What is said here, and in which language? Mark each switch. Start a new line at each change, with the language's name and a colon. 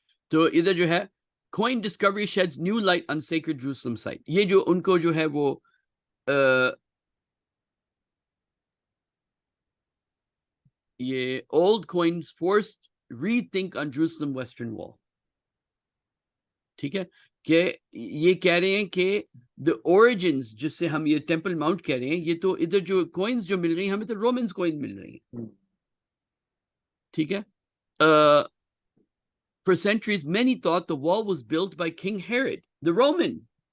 Urdu: تو ادھر جو ہے
English: coin discovery sheds new light on sacred Jerusalem site.
Urdu: یہ جو ان کو جو ہے وہ یہ
English: old coins forced rethink on Jerusalem western wall.
Urdu: ٹھیک ہے کہ یہ کہہ رہے ہیں کہ
English: the origins
Urdu: جس سے ہم یہ ٹیمپل ماؤنٹ کہہ رہے ہیں یہ تو ادھر جو کوئنز جو مل رہی ہیں ہمیں تو رومنز کوئن مل رہی ہیں. ٹھیک ہے.
English: For centuries, many thought the wall was built by King Herod, the Roman.